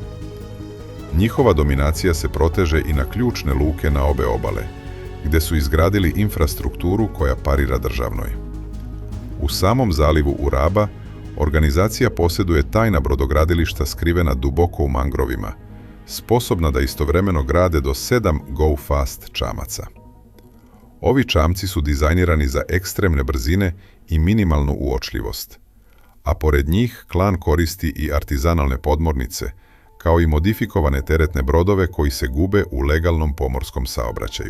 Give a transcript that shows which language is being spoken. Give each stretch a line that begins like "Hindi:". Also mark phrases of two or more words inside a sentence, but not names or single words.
Serbian: Njihova dominacija se proteže i na ključne luke na obe obale, gde su izgradili infrastrukturu koja parira državnoj. U samom zalivu Uraba, organizacija posjeduje tajna brodogradilišta skrivena duboko u mangrovima, sposobna da istovremeno grade do 7
English: go fast
Serbian: čamaca. Ovi čamci su dizajnirani za ekstremne brzine i minimalnu uočljivost, a pored njih klan koristi i artizanalne podmornice, kao i modifikovane teretne brodove koji se gube u legalnom pomorskom saobraćaju.